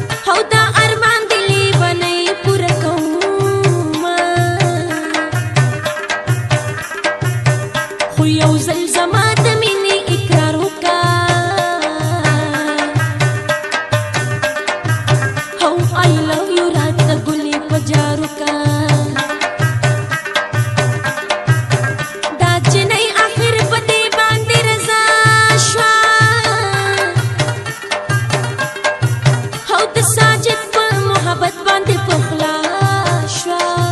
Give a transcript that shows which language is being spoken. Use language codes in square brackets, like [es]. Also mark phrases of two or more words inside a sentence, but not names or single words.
[ps] او دا ارمان دې لیونی پوره کومه. خو یو ځل زما د مینې اقرار وکا. او [en] I love you [ps] راته ګلې په جار وکا. دا جنۍ آخر په دې باندې رضا شوه. او د ساجد په محبت باندې پخلا شوه.